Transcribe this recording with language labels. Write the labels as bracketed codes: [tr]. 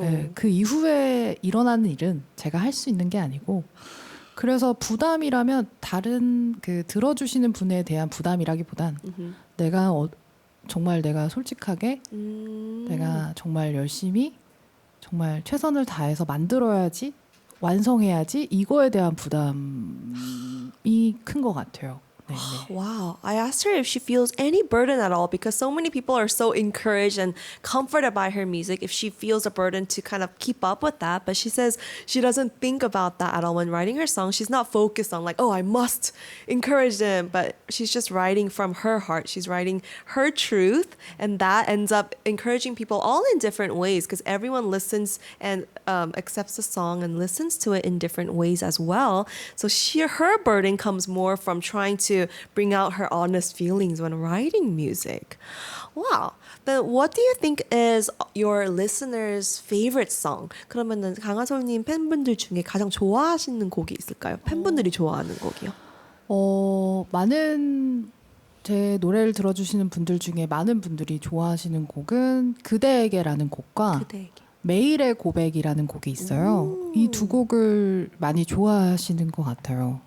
[ko] 네, 그 이후에 일어나는 일은 제가 할 수 있는 게 아니고 그래서 부담이라면 다른 그 들어주시는 분에 대한 부담이라기보단 내가 정말 내가 솔직하게 내가 정말 열심히 정말 최선을 다해서 만들어야지 완성해야지 이거에 대한 부담이 큰 것 같아요. 네, 네. [en] Wow. I asked her if she feels any burden at all because so many people are so encouraged and comforted by her music. If she feels a burden to kind of keep up with that, but she says she doesn't think about that at all when writing her song. She's not focused on like, oh, I must encourage them, but she's just writing from her heart. She's writing her truth, and that ends up encouraging people all in different ways because everyone listens and accepts the song and listens to it in different ways as well. So her burden comes more from trying to bring out her honest feelings when writing music. Wow. Then what do you think is your listeners' favorite song? [ko] 그러면은 강하솔님 팬분들 중에 가장 좋아하시는 곡이 있을까요? 팬분들이 좋아하는 곡이요. 많은 제 노래를 들어주시는 분들 중에 많은 분들이 좋아하시는 곡은 그대에게라는 곡과 그대에게. 매일의 고백이라는 곡이 있어요. 이 두 곡을 많이 좋아하시는 것 같아요.